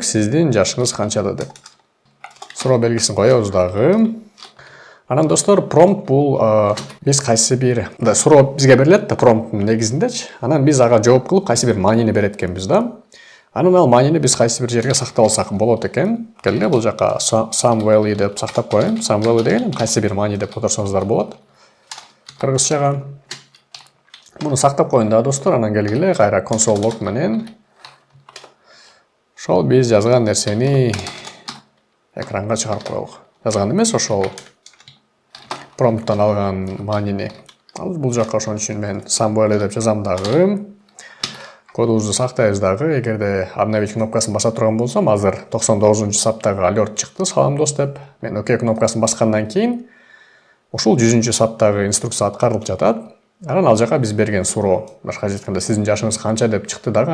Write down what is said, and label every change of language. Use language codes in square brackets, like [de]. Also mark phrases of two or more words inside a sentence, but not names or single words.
[ky] Сиздин жашыңыз канчада деп. Суроо белгисин коебуз дагы. Анан достор, prompt бул биз кайсы бир суроо бизге берилет да prompттун негизиндечи. Анан биз ага жооп кылып кайсы бир маанини берет экенбиз да. Анан ал маанини биз кайсы бир жерге сактап алсак болот экен. Келгиле, бул жака [en] some value [ky] деп сактап коеюн. [en] Some value [ky] деген кайсы бир маани деп которсоңуздар болот. Кыргызчага. Муну сактап коеюн да достор. Анан келгиле кайра [en] console log [ky] менен ошол биз жазган нерсени экранга чыгарып коелук. Жазган эмес, ошол prompttan алган маанини. Бул жака ошон үчүн мен [en] some value [ky] деп жазам дагы. Кодубузду сактайбыз дагы. Эгерде обновить кнопкасын баса турган болсом, азыр 99-саптагы alert чыкты, салам дос деп. Мен ОК кнопкасын баскандан кийин ушул 100-саптагы инструкция аткарылып жатат. Анан ал жака биз берген суроо, башкача айтканда сиздин жашыңыз канча деп чыкты дагы.